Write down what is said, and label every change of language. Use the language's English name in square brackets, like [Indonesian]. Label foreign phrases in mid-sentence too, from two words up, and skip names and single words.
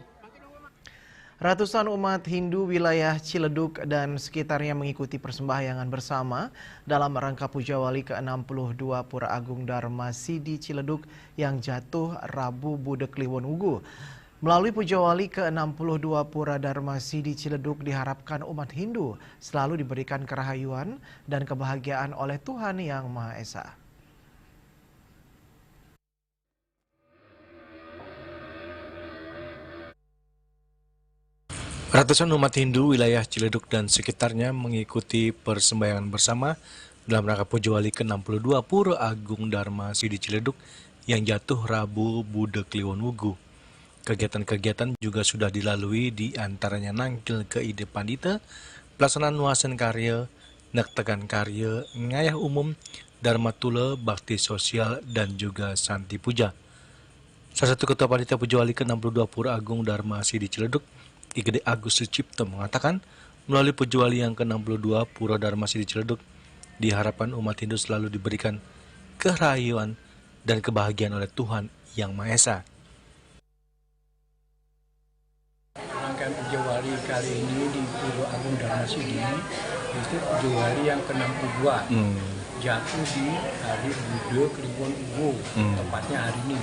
[Indonesian] Ratusan umat Hindu wilayah Ciledug dan sekitarnya mengikuti persembahyangan bersama dalam rangka Puja Wali ke-62 Pura Agung Dharma Sidi Ciledug yang jatuh Rabu Buddha Kliwon Ugu. Melalui Puja Wali ke-62 Pura Dharma Sidi Ciledug diharapkan umat Hindu selalu diberikan kerahayuan dan kebahagiaan oleh Tuhan Yang Maha Esa. Ratusan umat Hindu wilayah Ciledug dan sekitarnya mengikuti persembahyangan bersama dalam rangka Puja Wali ke-62 Pura Agung Dharma Sidi Ciledug yang jatuh Rabu Buddha Kliwon Ugu. Kegiatan-kegiatan juga sudah dilalui di antaranya nangkil ke ide pandita, pelaksanaan nuasan karya, nektegan karya, ngayah umum, dharma tula, bakti sosial, dan juga santi puja. Salah satu ketua panitia Puja Wali ke-62 Pura Agung Dharma Sidi Ciledug, Ki Gede Agus Sucipto mengatakan melalui Puja Wali yang ke-62 Pura Dharma Sidi Ciledug diharapkan umat Hindu selalu diberikan kerahayuan dan kebahagiaan oleh Tuhan Yang Maha Esa. Rangkaian Puja Wali kali ini di Pura Agung Dharma Sidi itu Puja Wali yang ke-62 jatuh di hari Buddha Kliwon Ugu, tepatnya hari ini.